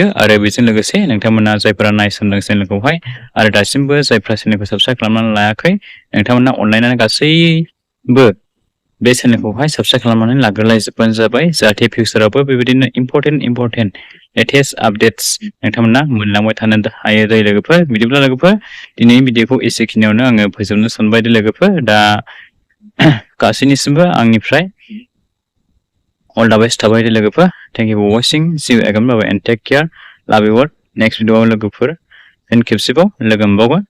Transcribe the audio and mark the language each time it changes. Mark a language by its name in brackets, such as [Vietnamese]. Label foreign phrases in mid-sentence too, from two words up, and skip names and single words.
[Bodo] आरो बेजों लोगोसे नोंथांमोना जायफोरा नायसनदों चेनेलखौहाय आरो दासिमबो जायफोरा चेनेलखौ साबस्क्राइब खालामनानै लायाखै, नोंथांमोना अनलायनानै गासैबो बे चेनेलखौहाय साबस्क्राइब खालामनानै लाग्रोलायजोबबानो जाबाय जाहाथे फिउचारावबो बेबायदिनो [English] important latest updates [Bodo] नोंथांमोना मोनलांबाय थानो हायो दै लोगोफोर। बिदिब्ला लोगोफोर दिनैनि भिडिअखौ एसेखिनियावनो आङो फोजोबनो सानबाय दै लोगोफोर। दा गासैनिसिमबो आंनिफ्राय [English] all the best [Bodo] थाबाय दै लोगोफोर। [English] Thank you for watching. See you again. Bye bye and take care. Love you all. Next video [Bodo] लोगोफोर फिन खेबसेबाव लोगो मोनबावगोन।